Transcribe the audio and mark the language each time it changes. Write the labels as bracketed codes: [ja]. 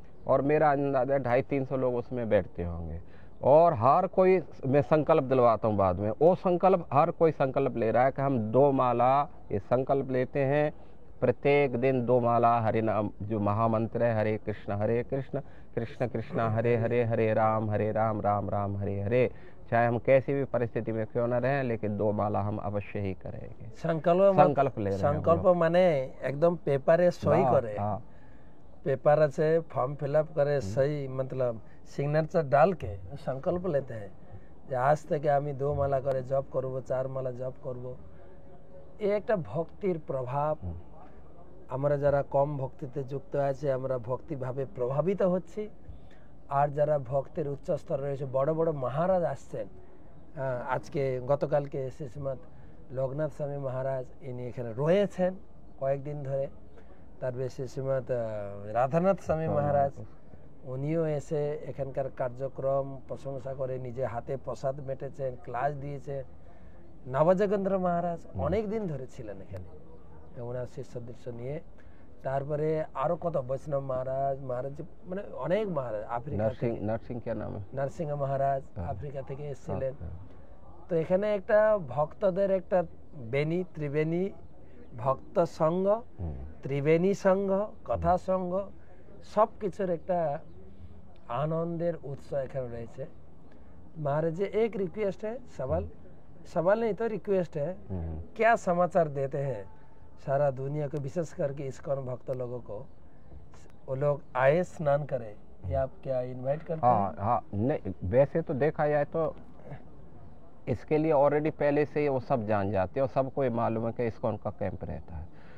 [hi] और मेरा अंदाजा 250-300 लोग उसमें बैठते होंगे, और हर कोई मैं संकल्प दिलवाता हूँ बाद में, वो संकल्प हर कोई संकल्प ले रहा है कि हम 2 माला ये संकल्प लेते हैं, प्रत्येक दिन 2 माला हरि नाम जो महामंत्र है, हरे कृष्ण कृष्ण कृष्ण हरे हरे, हरे राम राम राम हरे हरे, चाहे हम कैसी भी परिस्थिति में क्यों न रहें, लेकिन 2 माला हम अवश्य ही करेंगे। संकल्प ले रहे हैं। संकल्प माने एकदम पेपर सही करे, पेपर से फॉर्म फिलअप करे, सही मतलब सिग्नेचर डाल के संकल्प लेते हैं आज तक [bn] আমি 2 মালা করে জপ করব, [hi] 4 মালা জপ করব। [bn] এই একটা ভক্তির প্রভাব, আমরা যারা কম ভক্তিতে যুক্ত আছে আমরা ভক্তি ভাবে প্রভাবিত হচ্ছি, আর যারা ভক্তের উচ্চ স্তরে রয়েছে বড় বড় মহারাজ আসছেন, আজকে গতকালকে শ্রীমৎ লোকনাথ স্বামী মহারাজ ইনি এখানে রয়েছেন কয়েকদিন ধরে, তারপরে শ্রীমৎ রাধানাথ স্বামী মহারাজ উনিও এসে এখানকার কার্যক্রম প্রশংসা করে নিজে হাতে প্রসাদ মেটেছেন, ক্লাস দিয়েছেন। নবযোগেন্দ্র মহারাজ অনেক দিন ধরে ছিলেন এখানে ওনার শিষ্যদৃশ্য নিয়ে, তারপরে আরো কত বৈষ্ণব মহারাজ মানে অনেক মহারাজ, আফ্রিকা নরসিংহ মহারাজ আফ্রিকা থেকে এসেছিলেন। তো এখানে একটা ভক্তদের একটা বেনি ত্রিবেণী ভক্ত সংঘ, ত্রিবেণী সংঘ, কথা সংঘ, सब কিছুর একটা आनंदेर उत्सव এখানে রয়েছে। [hi] महाराज जी एक रिक्वेस्ट है, सवाल नहीं तो रिक्वेस्ट है, क्या समाचार देते हैं सारा दुनिया को, विशेष करके इस्कॉन भक्त लोगों को, वो लोग आए स्नान करें, या आप क्या इनवाइट करते हैं? हाँ, नहीं वैसे तो देखा जाए तो इसके लिए ऑलरेडी पहले से वो सब जान जाते हैं और सबको ये मालूम है कि इस्कॉन का कैंप रहता है।